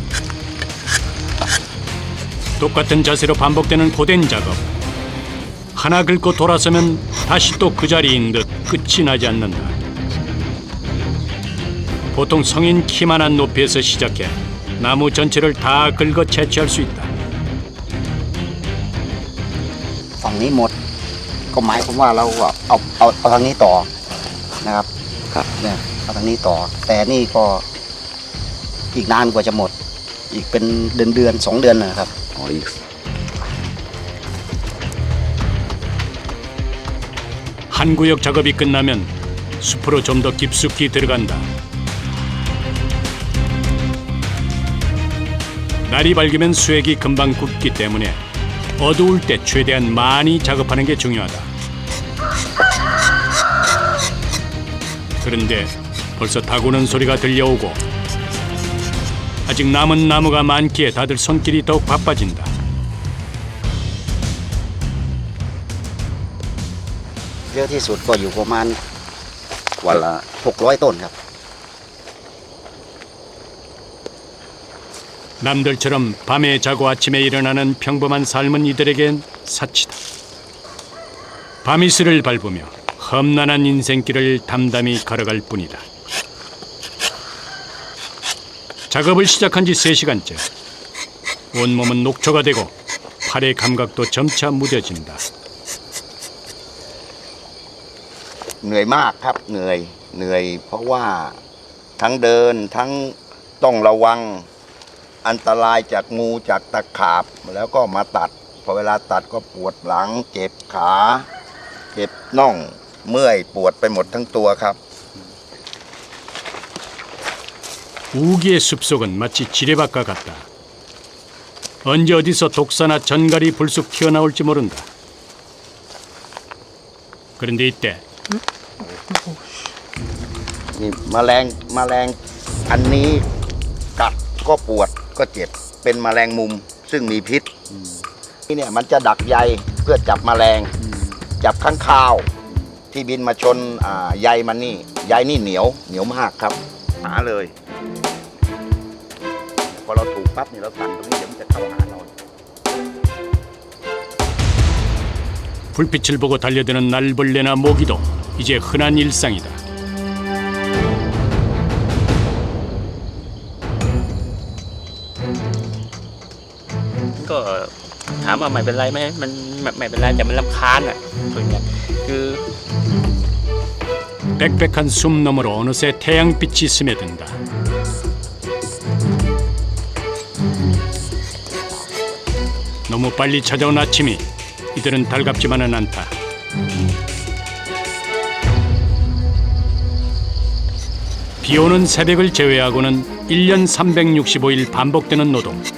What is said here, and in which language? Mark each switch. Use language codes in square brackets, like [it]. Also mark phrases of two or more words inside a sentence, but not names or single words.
[ko] 똑같은 자세로 반복되는 고된 작업. 하나 긁고 돌아서면 다시 또 그 자리인 듯 끝이 나지 않는다. 보통 성인 키만한 높이에서 시작해 나무 전체를 다 긁어 채취할 수 있다. [th] ฝั่งนี้หมดก็หมายความว่าเราก็เอาทางนี้ต่อนะครับครับเนี่ยเอาทางนี้ต่อแต่นี่ก็อีกนานกว่าจะหมดอีกเป็นเดือน2 เดือนนะครับ [ko] 한 구역 작업이 끝나면 숲으로 좀 더 깊숙이 들어간다. 날이 밝으면 수액이 금방 굳기 때문에 어두울 때 최대한 많이 작업하는 게 중요하다. 그런데 벌써 다구는 소리가 들려오고 아직 남은 나무가 많기에 다들 손길이 더욱 바빠진다. [th] เยอะที่สุดก็อยู่ประมาณวันละ600 ต้นครับ [ko] 남들처럼 밤에 자고 아침에 일어나는 평범한 삶은 이들에겐 사치다. 밤이슬을 밟으며 험난한 인생길을 담담히 걸어갈 뿐이다. 작업을 시작한 지 3시간째. 온몸은 녹초가 되고 팔의 감각도 점차 무뎌진다. [th] เหนื่อยมากครับเหนื่อยเพราะว่าทั้งเดินทั้งต้องระวังอันตรายจากงูจากตะขาบแล้วก็มาตัดพอเวลาตัดก็ปวดหลังเจ็บขาเจ็บน่องเมื่อยปวดไปหมดทั้งตัวครับ [ko] 우기의 숲속은 마치 지뢰밭과 같다. 언제 어디서 독사나 전갈이 불쑥 튀어나올지 모른다. 그런데 이때 [th] นี่แมลงอันนี้กัดก็ปวดก็เจ็บเป็นแมลงมุมซึ่งมีพิษนี่เนี่ยมันจะดักใยเพื่อจับแมลงจับข้างคาวที่บินมาชนใยมันนี่ใยนี่เหนียวมากครับหาเลยพอเราถูกปั๊บนี่เราสั่นตรงนี้เดี๋ยวมันจะเข้าหาเรา [ko] 불빛을 보고 달려드는 날벌레나 모기도 이제 흔한 일상이다. [th] ก็ถามว่าไม่เป็นไรไหมมันไม่เป็นไรแต่มันรำคาญอ่ะตัวเนี้ยคือ [ko] 빽빽한 숲 너머로 어느새 태양빛이 스며든다. 너무 빨리 찾아온 아침이 이들은 달갑지만은 않다. 비오는 새벽을 제외하고는 1년 365일 반복되는 노동.